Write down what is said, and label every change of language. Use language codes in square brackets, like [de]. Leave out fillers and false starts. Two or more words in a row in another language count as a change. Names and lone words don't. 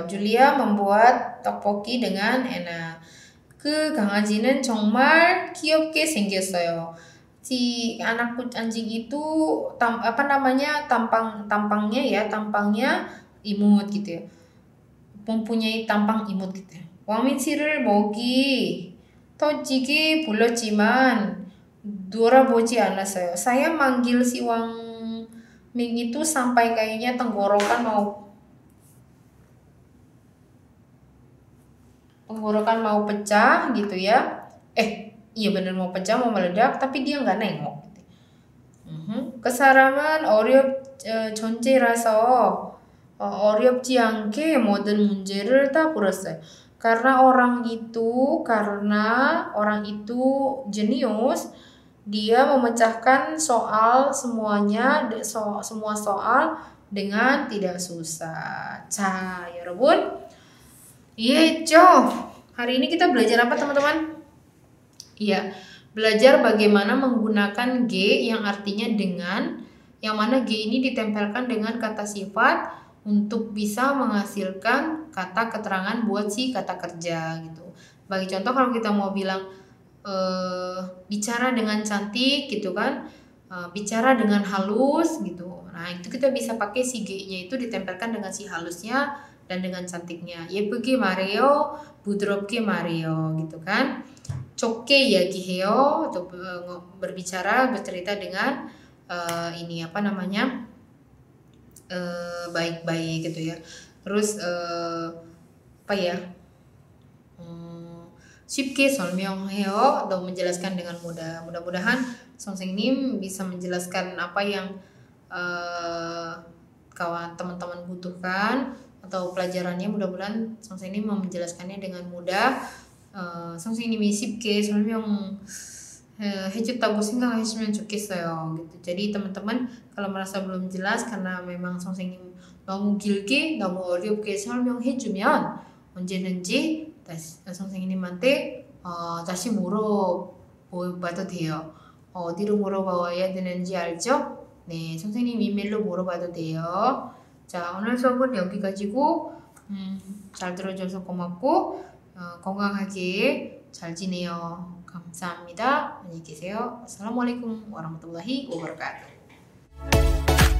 [id] Julia membuat tteokbokki dengan enak. [ko] 그 강아지는 정말 귀엽게 생겼어요. [id] Si anak anjing itu tampangnya imut gitu ya. mempunyai tampang imut gitu ya. [ko] 왕민 씨를 먹이 터지게 불렀지만 돌아보지 않았어요. [id] Saya manggil si Wang Ming itu sampai kayaknya tenggorokan mau pecah gitu ya. Iya bener mau pecah, mau meledak, tapi dia nggak nengok. [ko] Kesaraman 전체라서 어렵지 않게 모든 문제를 다 풀었어요. [id] Karena orang itu jenius, dia memecahkan semua soal dengan tidak susah. [ko] 자, 여러분, 이해했죠? [id] Hari ini kita belajar apa, teman-teman? Iya, belajar bagaimana menggunakan G yang artinya dengan, yang mana G ini ditempelkan dengan kata sifat untuk bisa menghasilkan kata keterangan buat si kata kerja gitu. Bagi contoh, kalau kita mau bilang bicara dengan cantik gitu kan, bicara dengan halus gitu. Nah, itu kita bisa pakai si G-nya itu ditempelkan dengan si halusnya dan dengan cantiknya. [ko] 예쁘게 말해요, 부드럽게 말해요 [id] gitu kan. [ko] 좋게 이야기해요, [id] atau bercerita dengan baik-baik gitu ya. [ko] Terus 쉽게 설명해요, [id] atau menjelaskan dengan mudah. Mudah-mudahan 선생님 bisa menjelaskan apa yang kawan teman-teman butuhkan atau pelajarannya. Mudah-mudahan 선생님 mau menjelaskannya dengan mudah [ko] 선생님이 쉽게 해줬다고 생각하시면 좋겠어요. [id] gitu. Jadi teman-teman kalau merasa belum jelas karena memang [ko] 선생님 너무 길게 너무 어렵게 설명해주면 언제든지 선생님한테 다시 물어봐도 돼요. 어디로 물어봐야 되는지 알죠? 네, 선생님 이메일로 물어봐도 돼요. 자, 오늘 수업은 여기까지고 잘 들어줘서 고맙고 건강하게 잘 지내요. 감사합니다. 안녕히 계세요. [ar] Assalamualaikum warahmatullahi wabarakatuh.